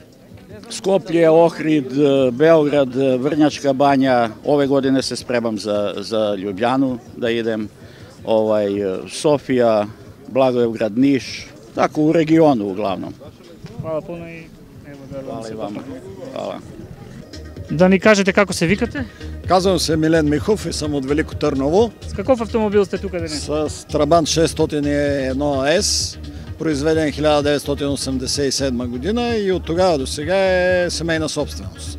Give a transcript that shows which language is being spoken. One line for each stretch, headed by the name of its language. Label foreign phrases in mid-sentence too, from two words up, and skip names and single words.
Serbian: Skoplje, Ohrid, Beograd, Vrnjačka banja, ove godine se spremam za Ljubljanu da idem, Sofija, Blagoevgrad, Niš, tako u regionu uglavnom. Hvala puno i evo da vam se vama. Hvala.
Macedonian: Да ни кажете како се викате?
Bulgarian: Казвам се Милен Михов и съм от Велико Търново.
Macedonian: С каков автомобил сте тука денес?
Bulgarian: С Трабант 601S, произведен 1987 година и от тогава до сега е семейна собственост.